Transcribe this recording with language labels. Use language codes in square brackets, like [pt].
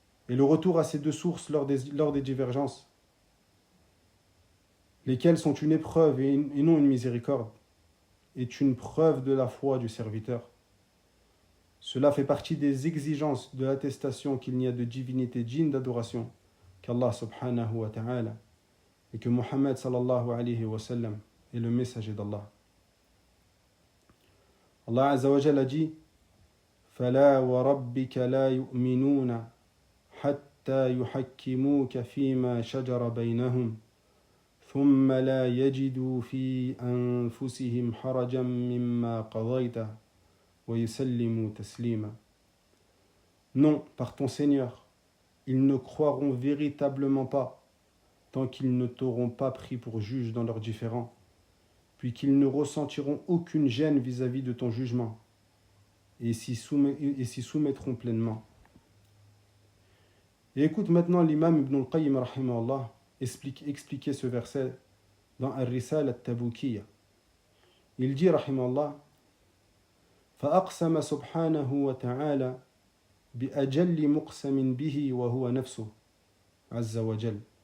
[fr] Et le retour à ces deux sources lors des divergences, lesquelles sont une épreuve et non une miséricorde, est une preuve de la foi du serviteur. Cela fait partie des exigences de l'attestation qu'il n'y a de divinité digne d'adoration qu'Allah subhanahu wa ta'ala et que Muhammad sallallahu alayhi wa sallam est le messager d'Allah. [ar] Allah Azza wa Jalla [fr] a dit [ar] فَلَا وَرَبِّكَ لَا يُؤْمِنُونَ حَتَّى يُحَكِّمُوكَ فِيمَا شَجَرَ بَيْنَهُمْ ثُمَّ لَا يَجِدُوا فِي أَنفُسِهِمْ حَرَجًا مِمَّا قَضَيْتَ وَيُسَلِّمُوا تَسْلِيمًا. [fr] Non, par ton Seigneur, ils ne croiront véritablement pas tant qu'ils ne t'auront pas pris pour juge dans leurs différends, puis qu'ils ne ressentiront aucune gêne vis-à-vis de ton jugement, et s'y soumettront pleinement. Et écoute maintenant l'imam Ibn al-Qayyim rahimahullah expliquer ce verset dans Ar-Risala al-Tabukiyya. Il dit [ar] rahimahullah فأقسم سبحانه وتعالى بأجل مقسم به وهو نفسه عز وجل